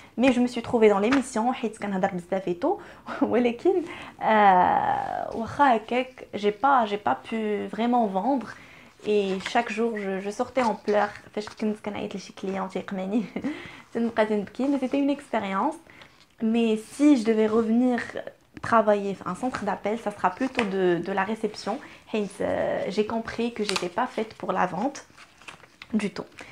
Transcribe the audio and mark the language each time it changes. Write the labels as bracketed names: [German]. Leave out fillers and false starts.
[French] Mais je me suis trouvée dans l'émission, [Arabic] حيت كنهضر بزاف [French] et tout. [Arabic] ولكن واخا هكاك, [French] j'ai pas pu vraiment vendre. Et chaque jour, je sortais en pleurs. [Arabic] فاش كنت كنعيط لشي كليون تيقماني تنبقى تنبكي. [French] Mais c'était une expérience. Mais si je devais revenir travailler un centre d'appel, ça sera plutôt de la réception. J'ai compris que j'étais pas faite pour la vente du tout.